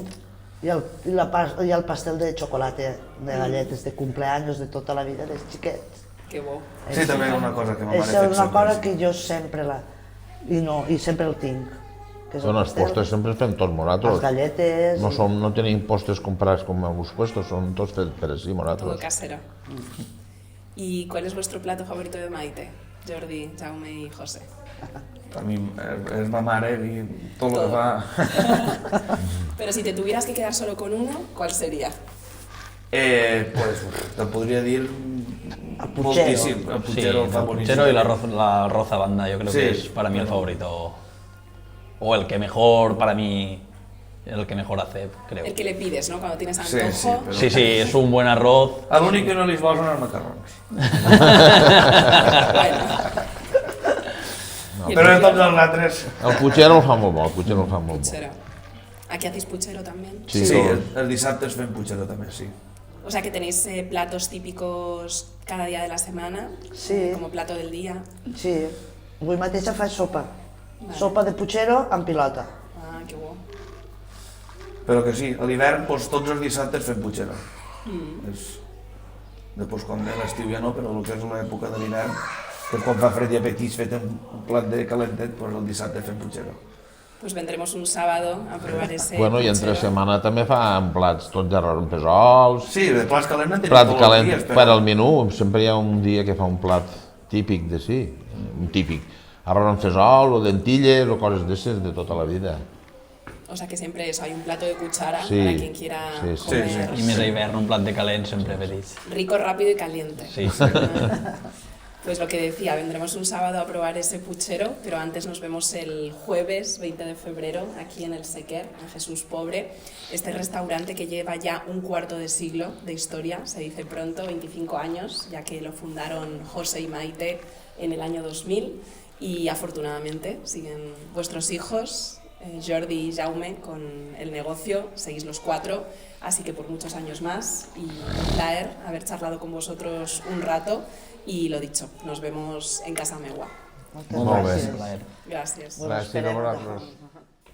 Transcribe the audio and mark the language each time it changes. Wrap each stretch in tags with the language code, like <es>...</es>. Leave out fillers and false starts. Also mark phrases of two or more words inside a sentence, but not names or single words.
<ca>I el pastel de xocolata, de galletes, de cumpleaños, de tota la vida, dels xiquets. Qué bo. Sí, també és una cosa que ma mare Això fet és una sempre. cosa que jo sempre i sempre el tinc. Que és el Són els pastel, postres sempre fem tots les nosaltres. galletes... No tenim postres comprats com els puestos, són tots fets per així</ca> <es>Todo</es> <ca>nosaltres.</ca> <es>casero. ¿Y cuál es vuestro plato favorito de Maite? Jordi, Jaume y José. A mí es ma mare y todo lo que va. Pero si te tuvieras que quedar solo con uno, ¿cuál sería? Pues te podría decir El Puchero.</es> <ca>moltíssim. El Sí, Puchero el fa boníssim.</ca> <es>Puchero y la Roza Banda, yo creo Sí. que es para mí el favorito. O el que mejor, para mí, el que mejor hace, creo. El que le pides, ¿no? Cuando tienes Sí, antojo. sí, pero- Sí, sí, es un buen arroz.</es> <ca>L'únic que no li vol són els macarrons.</ca> <es>Y el</es> <ca>Però de puchero. tots els altres... El Puchero el fa molt bo, el Puchero el fa molt bo. Puchero.</ca> <es>¿Aquí hacéis puchero también?</es> <ca>Sí, Sí, tot. els dissabtes fem Puchero també, sí.</ca> <es>O sea que tenéis platos típicos cada día de la semana, Sí. como plato del día.</es> <ca>Sí, avui mateix faig sopa. Sopa de Puchero amb pilota.</ca> <es>Ah, qué bueno.</es> <ca>Però que sí, a l'hivern doncs, tots els dissabtes fem Puchero. És... Després quan ve l'estiu ja no, però el que és l'època de l'hivern, que és quan fa fred i apetits fet un plat de calentet, doncs el dissabte fem Puchero.</ca> <es>Pues vendremos un sábado a probar ese</es> <ca>Bueno, i entre</ca> <es>puchero.</es> <ca>setmana també fan plats tots d'arròs amb fesols, Sí, de plats calents en tenim plat tots calent els dies, per al menú, sempre hi ha un dia que fa un plat típic de sí, un típic, arròs amb fesol o lentilles o coses d'esses de tota la vida.</ca> <es>O sea que siempre eso, hay un plato de cuchara Sí, para quien quiera sí, sí. comer Sí,</es> <ca>I més a hivern, un plat de calent sempre petits.</ca> <es>rico, rápido y caliente. Sí. Pues lo que decía, vendremos un sábado a probar ese puchero, pero antes nos vemos el jueves 20 de febrero aquí en el Sequer, en Jesús Pobre. Este restaurante que lleva ya un cuarto de siglo de historia, se dice pronto, 25 años, ya que lo fundaron José y Maite en el año 2000 y afortunadamente siguen vuestros hijos, Jordi y Jaume, con el negocio, seguís los 4, así que por muchos años más y un placer haber charlado con vosotros un rato y lo dicho, nos vemos en Casa Megua.</es> <ca>Moltes Molt bé. gràcies.</ca> <es>Gracias.</es> <ca>Bueno, Gràcies a esperem. vosaltres.</ca>